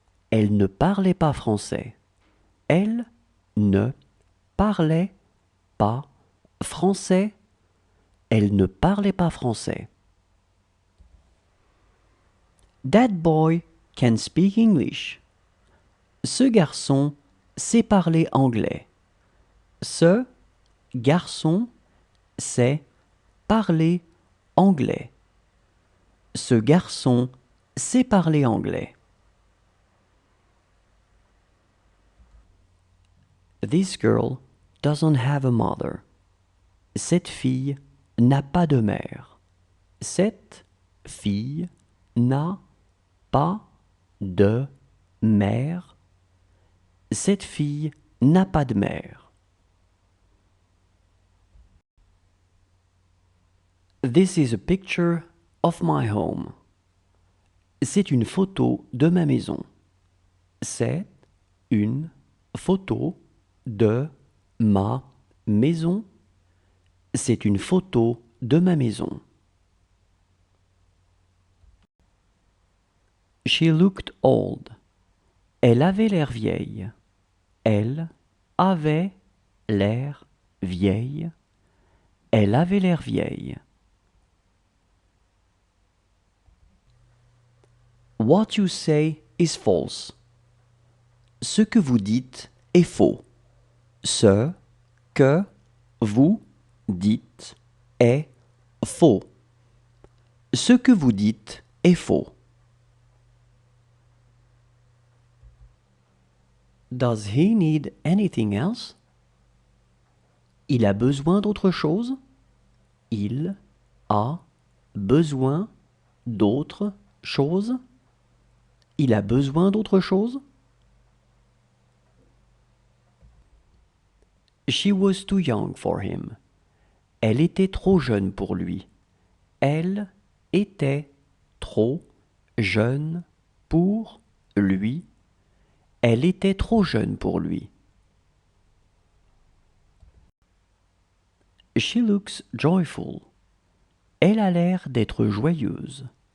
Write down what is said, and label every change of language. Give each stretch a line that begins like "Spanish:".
French: Elle ne parlait pas français. Elle ne parlait pas français. Elle ne parlait pas français.
English: That boy can speak English.
French: Ce garçon sait parler anglais. Ce garçon sait parler anglais. Ce garçon sait parler anglais.
English: This girl doesn't have a mother.
French: Cette fille n'a pas de mère. Cette fille n'a pas de mère. Cette fille n'a pas de mère.
English: This is a picture of my home.
French: C'est une photo de ma maison. C'est une photo de ma maison. C'est une photo de ma maison.
English: She looked old.
French: Elle avait l'air vieille. Elle avait l'air vieille. Elle avait l'air vieille.
English: What you say is false.
French: Ce que vous dites est faux. Ce que vous dites est faux. Ce que vous dites est faux.
English: Does he need anything else?
French: Il a besoin d'autre chose? Il a besoin d'autre chose? Il a besoin d'autre chose?
English: She was too young for him.
French: Elle était trop jeune pour lui. Elle était trop jeune pour lui. Elle était trop jeune pour lui.
English: She looks joyful.
French: Elle a l'air d'être joyeuse.